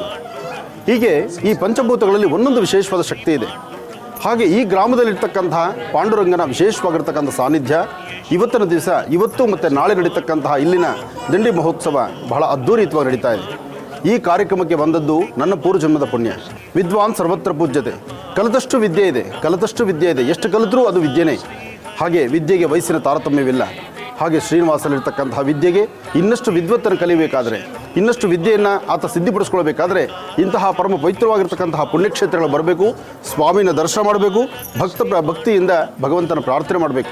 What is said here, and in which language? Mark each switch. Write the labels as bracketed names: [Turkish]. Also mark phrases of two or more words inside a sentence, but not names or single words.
[Kannada] ಹೀಗೆ ಈ ಪಂಚಭೂತಗಳಲ್ಲಿ ಒಂದೊಂದು ವಿಶೇಷವಾದ ಶಕ್ತಿ ಇದೆ. ಹಾಗೆ ಈ ಗ್ರಾಮದಲ್ಲಿರ್ತಕ್ಕಂತಹ ಪಾಂಡುರಂಗನ ವಿಶೇಷವಾಗಿರ್ತಕ್ಕಂಥ ಸಾನ್ನಿಧ್ಯ ಇವತ್ತಿನ ದಿವಸ, ಇವತ್ತು ಮತ್ತು ನಾಳೆ ನಡೀತಕ್ಕಂತಹ ಇಲ್ಲಿನ ದಂಡಿ ಮಹೋತ್ಸವ ಬಹಳ ಅದ್ಧೂರಿತವಾಗಿ ನಡೀತಾ ಇದೆ. ಈ ಕಾರ್ಯಕ್ರಮಕ್ಕೆ ಬಂದದ್ದು ನನ್ನ ಪೂರ್ವಜನ್ಮದ ಪುಣ್ಯ. [Sanskrit] ವಿದ್ವಾನ್ ಸರ್ವತ್ರ ಪೂಜ್ಯತೆ. [Kannada] ಕಲಿತಷ್ಟು ವಿದ್ಯೆ ಇದೆ, ಕಲಿತಷ್ಟು ವಿದ್ಯೆ ಇದೆ, ಎಷ್ಟು ಕಲಿತರೂ ಅದು ವಿದ್ಯೆನೇ. ಹಾಗೆ ವಿದ್ಯೆಗೆ ವಯಸ್ಸಿನ ತಾರತಮ್ಯವಿಲ್ಲ. ಹಾಗೆ ಶ್ರೀನಿವಾಸಲ್ಲಿರ್ತಕ್ಕಂತಹ ವಿದ್ಯೆಗೆ ಇನ್ನಷ್ಟು ವಿದ್ವತ್ತನ್ನು ಕಲಿಯಬೇಕಾದರೆ, ಇನ್ನಷ್ಟು ವಿದ್ಯೆಯನ್ನು ಆತ ಸಿದ್ಧಿಪಡಿಸ್ಕೊಳ್ಬೇಕಾದ್ರೆ ಇಂತಹ ಪರಮ ಪವಿತ್ರವಾಗಿರ್ತಕ್ಕಂತಹ ಪುಣ್ಯಕ್ಷೇತ್ರಗಳು ಬರಬೇಕು, ಸ್ವಾಮಿನ ದರ್ಶನ ಮಾಡಬೇಕು, ಭಕ್ತಿಯಿಂದ ಭಗವಂತನ ಪ್ರಾರ್ಥನೆ ಮಾಡಬೇಕು.